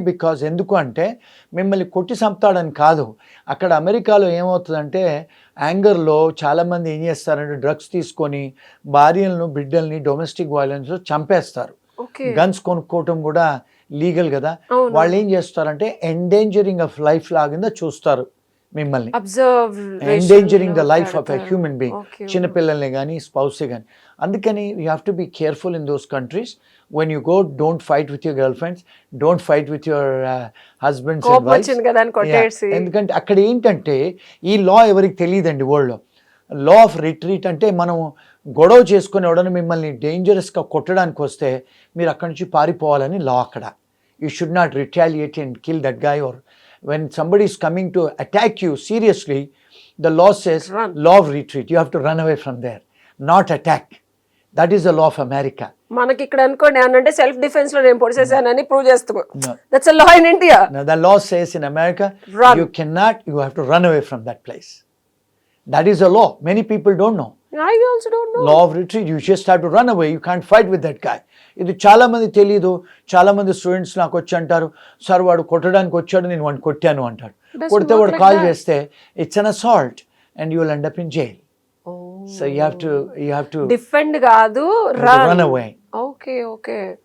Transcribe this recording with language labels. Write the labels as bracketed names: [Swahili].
[Telugu] Because ఎందుకు అంటే మిమ్మల్ని కొట్టి చంపుతాడని కాదు. అక్కడ అమెరికాలో ఏమవుతుందంటే యాంగర్లో చాలామంది ఏం చేస్తారంటే డ్రగ్స్ తీసుకొని భార్యలను, బిడ్డల్ని డొమెస్టిక్ వైలెన్స్లో చంపేస్తారు. గన్స్ కొనుక్కోవటం కూడా లీగల్ కదా. వాళ్ళు ఏం చేస్తారంటే [English] endangering of life [Telugu] లాగా చూస్తారు మిమ్మల్ని, [English] endangering the life of a human being, [Telugu] చిన్నపిల్లల్ని కానీ స్పౌసే కానీ. అందుకని [English] You have to be careful in those countries. when you go, don't fight with your girlfriends, don't fight with your husbands and wives. [Telugu] ఎందుకంటే అక్కడ ఏంటంటే ఈ లా ఎవరికి తెలియదండి వరల్డ్లో. లా ఆఫ్ రిట్రీట్ అంటే మనం గొడవ చేసుకుని ఎవడని మిమ్మల్ని డేంజరస్గా కొట్టడానికి వస్తే మీరు అక్కడి నుంచి పారిపోవాలని లా అక్కడ. [English] You should not retaliate and kill that guy. Or when somebody is coming to attack you seriously, the law says law of retreat, you have to run away from there, not attack. That is the law of America. [Telugu] మనకి ఇక్కడ అనుకోండి ఏమనంటే self defence లో నేను పొడిసేసానని prove చేస్తాము. [English] That's a law in India. Now the law says in America you cannot, you have to run away from that place. That is a law. Many people don't know. I also don't know. Law of retreat, you just have to run away, you can't fight with that guy. [Telugu] ఇది చాలా మంది తెలియదు. చాలా మంది students నాకు వచ్చి అంటారు, sir వాడు కొట్టడానికి వచ్చాడు, నేను వాడిని కొట్టాను అంటాడు. కొడితే వాడు కాల్ చేస్తే [English] It's an assault and you will end up in jail. So you have to [Telugu] defend కాదు, [English] Run away. Okay.